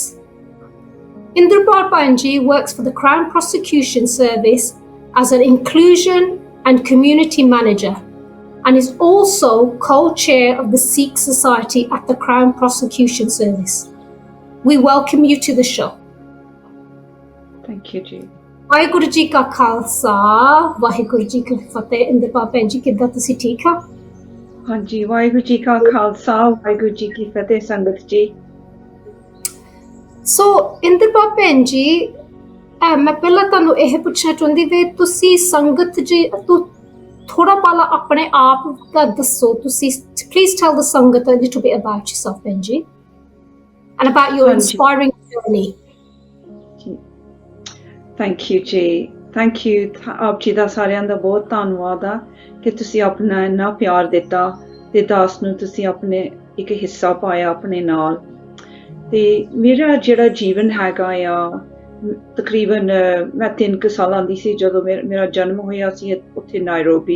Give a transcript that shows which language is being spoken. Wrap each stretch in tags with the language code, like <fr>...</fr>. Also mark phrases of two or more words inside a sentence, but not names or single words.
<en>Inderpal Panji works for the Crown Prosecution Service as an inclusion and community manager and is also co-chair of the Sikh Society at the Crown Prosecution Service. We welcome you to the show. Thank you ji.</en> <pa>ਵਾਹਿਗੁਰੂ ਜੀ ਕਾ ਖਾਲਸਾ ਵਾਹਿਗੁਰੂ ਜੀ ਕੀ ਫਤਿਹ। ਇੰਦਰਪਾਲ ਭੈਣ ਜੀ ਕਿੱਦਾਂ ਤੁਸੀਂ ਠੀਕ ਆ? ਹਾਂਜੀ ਵਾਹਿਗੁਰੂ ਜੀ ਕਾ ਖਾਲਸਾ ਵਾਹਿਗੁਰੂ ਜੀ ਕੀ ਫਤਿਹ ਸੰਗਤ ਜੀ। ਸੋ ਇੰਦਰਪਾਲ ਭੈਣ ਜੀ ਮੈਂ ਪਹਿਲਾਂ ਤੁਹਾਨੂੰ ਇਹ ਪੁੱਛਣਾ ਚਾਹੁੰਦੀ ਵੀ ਤੁਸੀਂ ਸੰਗਤ ਜੀ ਤੋਂ ਥੋੜਾ ਪਹਿਲਾਂ ਆਪਣੇ ਆਪ ਦਾ ਦੱਸੋ।</pa> <en>ਤੁਸੀਂ please tell the sangat a little bit about yourself</en> <pa>ਭੈਣ ਜੀ</pa> <en>and about your inspiring journey. thank you ji. thank you</en> <pa>ਆਪ ਜੀ ਦਾ ਸਾਰਿਆਂ ਦਾ ਬਹੁਤ ਧੰਨਵਾਦ ਆ ਕਿ ਤੁਸੀਂ ਆਪਣਾ ਇੰਨਾ ਪਿਆਰ ਦਿੱਤਾ ਤੇ ਦਾਸ ਨੂੰ ਤੁਸੀਂ ਆਪਣੇ ਇੱਕ ਹਿੱਸਾ ਪਾਇਆ ਆਪਣੇ ਨਾਲ। ਤੇ ਮੇਰਾ ਜਿਹੜਾ ਜੀਵਨ ਹੈਗਾ ਆ ਤਕਰੀਬਨ ਮੈਂ 3 ਸਾਲਾਂ ਦੀ ਸੀ ਜਦੋਂ ਮੇਰਾ ਜਨਮ ਹੋਇਆ ਸੀ ਉੱਥੇ ਨਾਇਰੋਬੀ।</pa>